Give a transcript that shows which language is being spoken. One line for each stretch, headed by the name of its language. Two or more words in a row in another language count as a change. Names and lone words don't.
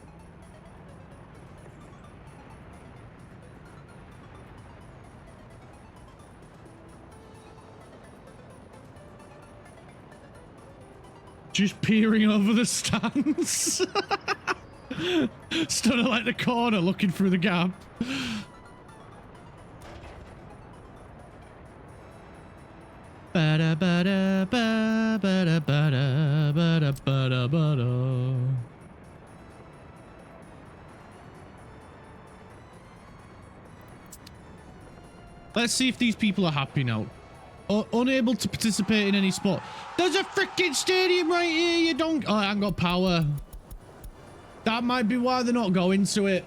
English: Just peering over the stands. Stood at like the corner looking through the gap. Bada bada ba bada bada bada bada bada. Let's see if these people are happy now. Unable to participate in any sport. There's a freaking stadium right here, you don't... Oh, I haven't got power. That might be why they're not going to it.